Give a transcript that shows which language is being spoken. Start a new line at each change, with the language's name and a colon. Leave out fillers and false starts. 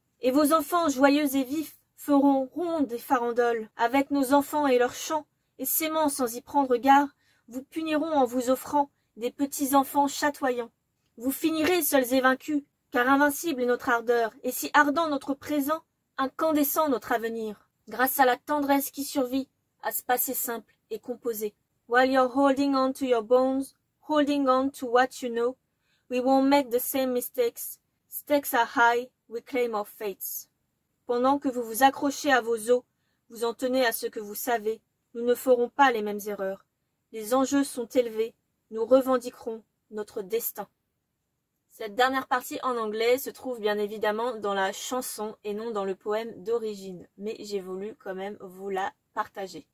French: Et vos enfants joyeux et vifs feront ronde et farandoles, avec nos enfants et leurs chants, et s'aimant sans y prendre garde, vous puniront en vous offrant des petits enfants chatoyants. Vous finirez seuls et vaincus, car invincible est notre ardeur, et si ardent notre présent, incandescent notre avenir, grâce à la tendresse qui survit à ce passé simple et composé.
English: While you're holding on to your bones, holding on to what you know, we won't make the same mistakes. Stakes are high, we claim our fates.
French: Pendant que vous vous accrochez à vos os, vous en tenez à ce que vous savez, nous ne ferons pas les mêmes erreurs. Les enjeux sont élevés, nous revendiquerons notre destin. Cette dernière partie en anglais se trouve bien évidemment dans la chanson et non dans le poème d'origine, mais j'ai voulu quand même vous la partager.